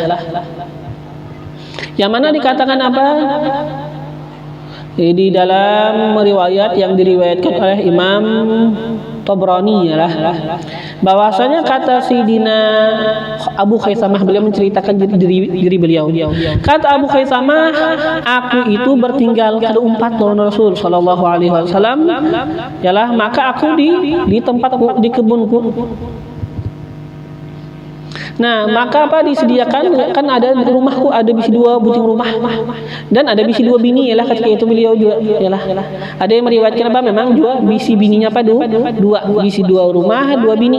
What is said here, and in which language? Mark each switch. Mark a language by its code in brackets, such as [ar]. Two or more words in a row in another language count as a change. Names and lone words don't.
[id] Yang mana dikatakan apa? Di dalam riwayat yang diriwayatkan oleh Imam Tabrani ya lah, bahwasanya kata Sayyidina Abu Khaisamah, beliau menceritakan diri beliau. [bjn] Kata Abu Khaisamah, aku itu bertinggal kada umpat lawan Rasul [ar] صلى الله عليه وسلم, [id] yalah, maka aku di tempatku, di kebunku. [bjn] Nah, maka apa disediakan, kan ada rumahku ada bisi 2 buting rumah dan ada bisi 2 bini yalah, ketika itu beliau juga yalah. Ada yang meriwayatkan apa memang juga bisi bininya apa 2 bisi 2 rumah 2 bini.